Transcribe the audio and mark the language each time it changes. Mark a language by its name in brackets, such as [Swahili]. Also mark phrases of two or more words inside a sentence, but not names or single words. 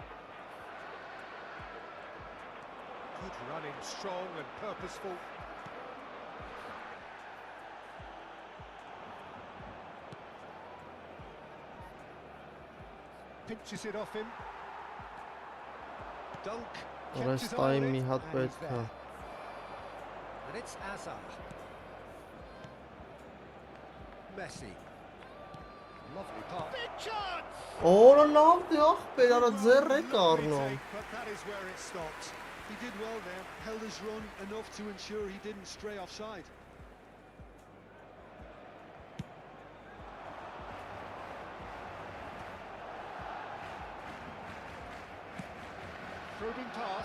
[English] Good running, strong and purposeful. Pinches it off him. Dunk. [Armenian] Այս տայմի մի հատ պետք է։ [English] And it's Hazard. Messi. Lovely pass. Big chance! [Armenian] Օրը լավ դի ախպեր, արա ձեռ եք առնում։ [English] But that is where it stopped. He did well there, held his run enough to ensure he didn't stray offside. Probing pass.